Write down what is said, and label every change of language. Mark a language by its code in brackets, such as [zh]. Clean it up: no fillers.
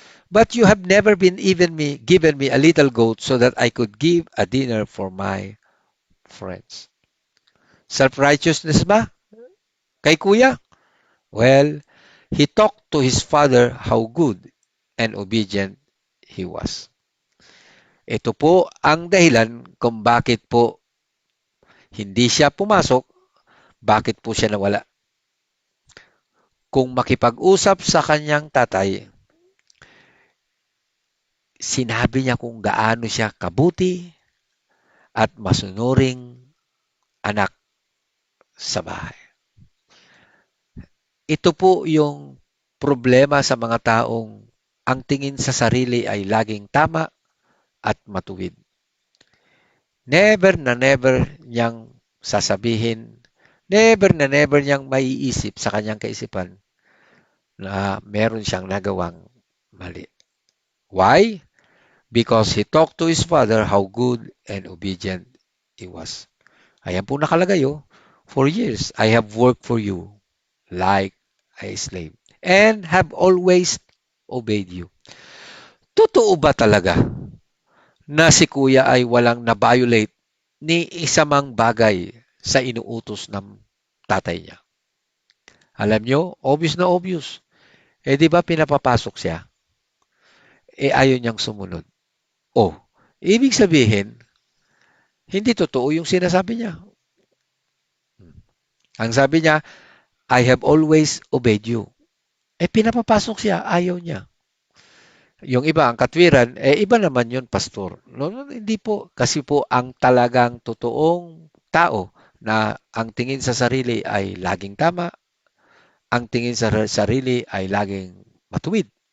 [en] But you have never been given me a little goat so that I could give a dinner for my friends. [tl] Self-righteousness ba? Kay kuya? [en] Well, he talked to his father how good and obedient he was. [tl] Ito po ang dahilan kung bakit po hindi siya pumasok, bakit po siya nawala. Kung makipag-usap sa kanyang tatay, sinabi niya kung gaano siya kabuti at masunuring anak sa bahay. Ito po yung problema sa mga taong ang tingin sa sarili ay laging tama at matuwid. Never na never niyang sasabihin, never na never niyang maiisip sa kanyang kaisipan na meron siyang nagawang mali. [en] Why? Because he talked to his father how good and obedient he was. [tl] Ayan po nakalagay, oh. [en] For years, I have worked for you like a slave and have always obeyed you. [tl] Totoo ba talaga na si kuya ay walang na-violate ni isa mang bagay sa inuutos ng tatay niya? Alam nyo, obvious na obvious. Eh di ba pinapapasok siya? Eh ayaw niyang sumunod. Oh, ibig sabihin, hindi totoo yung sinasabi niya. Ang sabi niya, [en] I have always obeyed you. [tl] Eh pinapapasok siya, ayaw niya. Yung iba, ang katwiran, eh iba naman yun, pastor. [en] No, [tl] hindi po. Kasi po, ang talagang totoong tao na ang tingin sa sarili ay laging tama, ang tingin sa sarili ay laging matuwid.